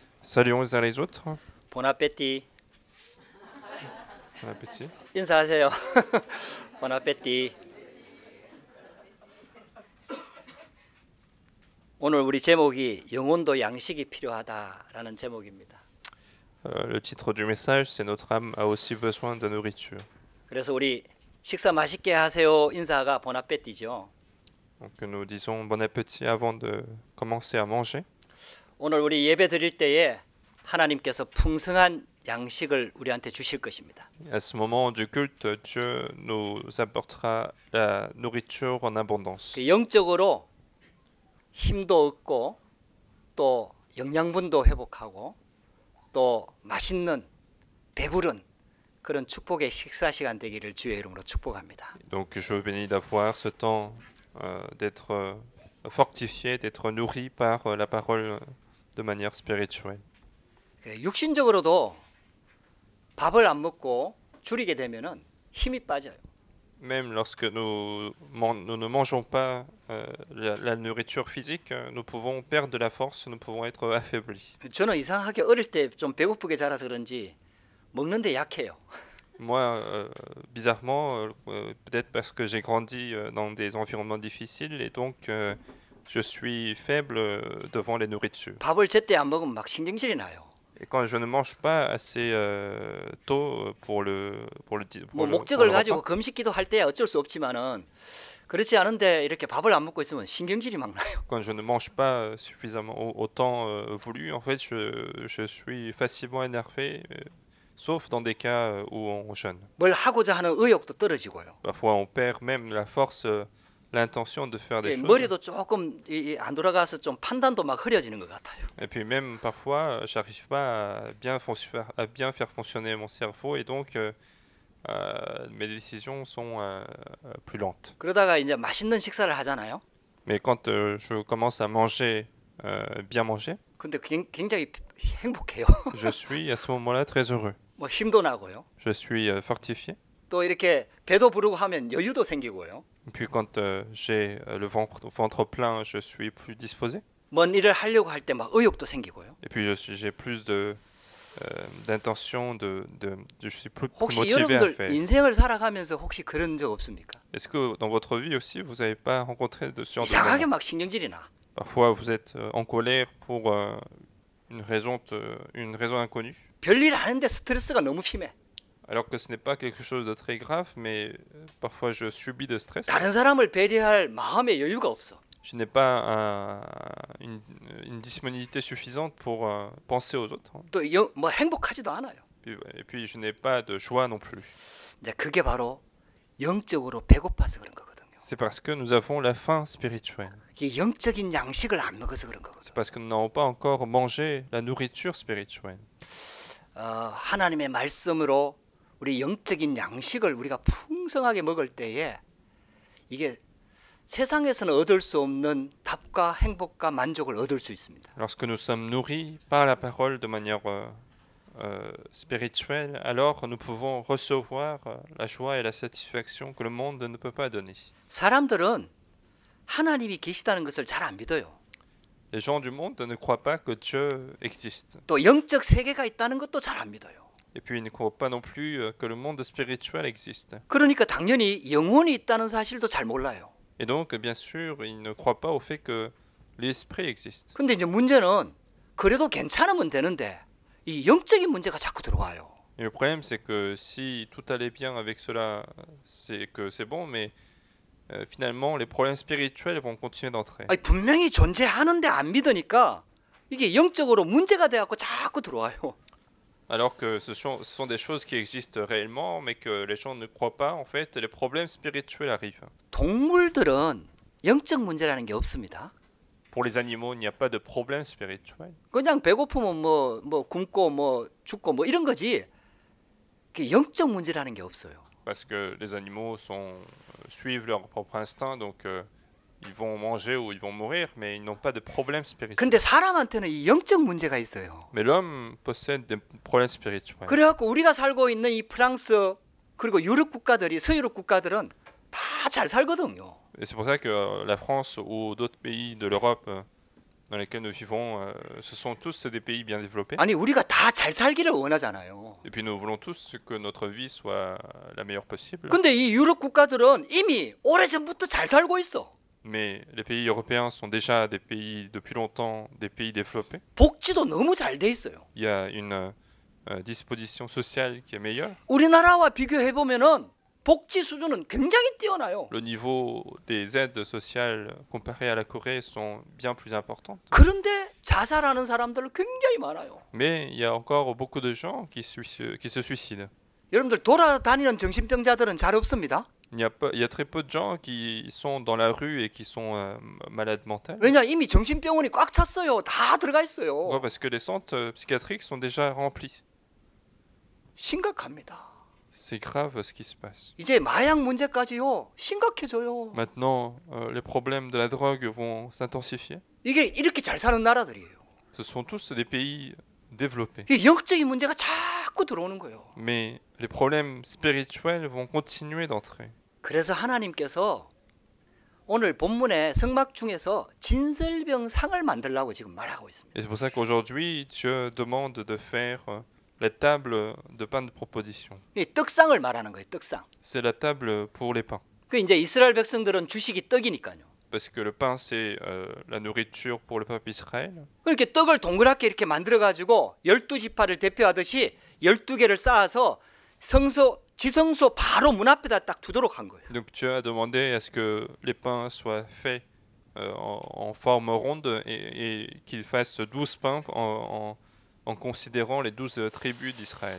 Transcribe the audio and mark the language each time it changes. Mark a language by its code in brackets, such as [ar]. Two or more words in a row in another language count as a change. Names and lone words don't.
[fr] Saluons les uns les autres. [ko] 보나페티. [fr] Bon appétit. [ko] 인사하세요. 보나페티. 오늘 우리 제목이 영혼도 양식이 필요하다라는 제목입니다. [fr] Le titre du message, c'est notre âme a aussi besoin de nourriture. [ko] 그래서 우리 식사 맛있게 하세요 인사가 보나페티죠. [fr] Donc nous disons bon appétit avant de commencer à manger. [ko] 오늘 우리 예배 드릴 때에 하나님께서 풍성한 양식을 우리한테 주실 것입니다. [fr] À ce moment du culte, Dieu nous apportera la nourriture en abondance. [ko] 그 영적으로 힘도 얻고 또 영양분도 회복하고 또 맛있는 배부른 그런 축복의 식사 시간 되기를 주의 이름으로 축복합니다. [fr] Donc je vous bénis d'avoir ce temps d'être fortifié, d'être nourri par la parole de manière spirituelle. [ko] 육신적으로도 밥을 안 먹고 줄이게 되면은 힘이 빠져요. [fr] Même lorsque nous ne mangeons pas la nourriture physique, nous pouvons perdre de la force, nous pouvons être affaiblis. [ko] 저는 이상하게 어릴 때 좀 배고프게 자라서 그런지 먹는데 약해요. [fr] Moi, bizarrement, peut-être parce que j'ai grandi dans des environnements difficiles et donc je suis faible devant les nourritures. [ko] 밥을 제때 안 먹으면 막 신경질이 나요. [fr] Et quand je ne mange pas assez tôt pour [ko] 뭐 [fr] le [ko] 목적을 [fr] repas, [ko] 가지고 금식기도 할 때야 어쩔 수 없지만은 그렇지 않은데 이렇게 밥을 안 먹고 있으면 신경질이 막 나요. [fr] quand je ne mange pas suffisamment au temps voulu, en fait, je suis facilement énervé, sauf dans des cas où on jeûne. [ko] 뭘 하고자 하는 의욕도 떨어지고요. [fr] Parfois, on perd même la force, l'intention de faire des choses. [ko] 머리도 조금 안 돌아가서 좀 판단도 막 흐려지는 것 같아요. [fr] Et puis même parfois, j'arrive pas à bien faire fonctionner mon cerveau et donc mes décisions sont plus lentes. [ko] 그러다가 이제 맛있는 식사를 하잖아요. [fr] Mais quand je commence à manger, bien manger, [ko] 근데 굉장히 행복해요. [fr] je suis à ce moment-là très heureux. [ko] 뭐 힘도 나고요. [fr] Je suis fortifié. [ko] 또 이렇게 배도 부르고 하면 여유도 생기고요. [fr] Et puis quand j'ai le ventre plein, je suis plus disposé. [ko] 뭔 일을 하려고 할 때 막 의욕도 생기고요. [fr] Et puis j'ai plus d'intention, je suis plus [ko] 혹시 [fr] motivé à [ko] 여러분들 [fr] faire. [ko] 인생을 살아가면서 혹시 그런 적 없습니까? [fr] Est-ce que dans votre vie aussi, vous n'avez pas rencontré de ce genre de [ko] 이상하게 [fr] moments? [ko] 막 신경질이 나. [fr] Parfois, vous êtes en colère pour une raison inconnue, [ko] 별일 하는데 스트레스가 너무 심해. [fr] alors que ce n'est pas quelque chose de très grave, mais parfois je subis de stress. [ko] 다른 사람을 배려할 마음의 여유가 없어. [fr] Je n'ai pas une disponibilité suffisante pour penser aux autres. [ko] 또 뭐 행복하지도 않아요. [fr] Et puis je n'ai pas de joie non plus. [ko] 이제 그게 바로 영적으로 배고파서 그런 거거든요. [fr] C'est parce que nous avons la faim spirituelle. [ko] 이게 영적인 양식을 안 먹어서 그런 거거든요. [fr] C'est parce que nous n'avons pas encore mangé la nourriture spirituelle. [ko] 하나님의 말씀으로 우리 영적인 양식을 우리가 풍성하게 먹을 때에 이게 세상에서는 얻을 수 없는 답과 행복과 만족을 얻을 수 있습니다. [fr] Lorsque nous sommes nourris par la parole de manière spirituelle, alors nous pouvons recevoir la joie et la satisfaction que le monde ne peut pas donner. [ko] 사람들은 하나님이 계시다는 것을 잘 안 믿어요. [fr] Les gens du monde ne croient pas que Dieu existe. [ko] 또 영적 세계가 있다는 것도 잘 안 믿어요. [fr] Et puis ils ne croient pas non plus que le monde spirituel existe. [ko] 그러니까 당연히 영혼이 있다는 사실도 잘 몰라요. [fr] Et donc, bien sûr, ils ne croient pas au fait que l'esprit existe. [ko] 근데 이제 문제는 그래도 괜찮으면 되는데 이 영적인 문제가 자꾸 들어와요. [fr] Et le problème, c'est que si tout allait bien avec cela, c'est que c'est bon, mais finalement, les problèmes spirituels vont continuer d'entrer. [ko] 아니, 분명히 존재하는데 안 믿으니까 이게 영적으로 문제가 돼갖고 자꾸 들어와요. [fr] Alors que ce sont des choses qui existent réellement, mais que les gens ne croient pas, en fait, les problèmes spirituels arrivent. [ko] 동물들은 영적 문제라는 게 없습니다. [fr] Pour les animaux, il n'y a pas de problème spirituel. [ko] 그냥 배고프면 뭐 굶고 뭐 죽고 뭐 이런 거지. 그 영적 문제라는 게 없어요. [fr] Parce que les animaux suivent leur propre instinct, donc ils vont manger ou ils vont mourir, mais ils n'ont pas de problème spirituel. [ko] 근데 사람한테는 이 영적 문제가 있어요. [fr] Mais l'homme possède des problèmes spirituels. [ko] 그래갖고 우리가 살고 있는 이 프랑스 그리고 유럽 국가들이 서유럽 국가들은 다 잘 살거든요. [fr] Et c'est pour ça que la France ou d'autres pays de l'Europe dans lesquels nous vivons, ce sont tous des pays bien développés. [ko] 아니 우리가 다 잘 살기를 원하잖아요. [fr] Et puis nous voulons tous que notre vie soit la meilleure possible. [ko] 근데 이 유럽 국가들은 이미 오래전부터 잘 살고 있어. [fr] Mais les pays européens sont déjà des pays depuis longtemps, des pays développés. [ko] 복지도 너무 잘 돼 있어요. [fr] Il y a une disposition sociale qui est meilleure. [ko] 우리나라와 비교해 보면은 복지 수준은 굉장히 뛰어나요. [fr] Le niveau des aides sociales comparées à la Corée sont bien plus importantes. [ko] 그런데 자살하는 사람들 굉장히 많아요. [fr] Mais il y a encore beaucoup de gens qui se suicident. [ko] 여러분들 돌아다니는 정신병자들은 잘 없습니다. [fr] Il y a très peu de gens qui sont dans la rue et qui sont malades mentales. [ko] 왜냐 이미 정신병원이 꽉 찼어요. 다 들어가 있어요. [fr] Pourquoi? Parce que les centres psychiatriques sont déjà remplis. [ko] 심각합니다. [fr] C'est grave ce qui se passe. [ko] 이제 마약 문제까지요. 심각해져요. [fr] Maintenant, les problèmes de la drogue vont s'intensifier. [ko] 이게 이렇게 잘 사는 나라들이에요. [fr] Ce sont tous des pays développés. [ko] 이 영적인 문제가 자꾸 들어오는 거예요. [fr] Mais les problèmes spirituels vont continuer d'entrer. [ko] 그래서 하나님께서 오늘 본문의 성막 중에서 진설병상을 만들라고 지금 말하고 있습니다. [fr] Et c'est pour ça qu'aujourd'hui, Dieu demande de faire la table de pain de proposition. [ko] 이 떡상을 말하는 거예요. 떡상. [fr] C'est la table pour les pains. [ko] 그 이제 이스라엘 백성들은 주식이 떡이니까요. [fr] Parce que le pain, c'est la nourriture pour le peuple Israël. [ko] 그렇게 떡을 동그랗게 이렇게 만들어 가지고 12지파를 대표하듯이 12개를 쌓아서 지성소 바로 문 앞에다 딱 두도록 한 거예요. [fr] Donc Dieu a demandé à ce que les pains soient faits en forme ronde et qu'il fasse 12 pains en considérant les 12 tribus d'Israël.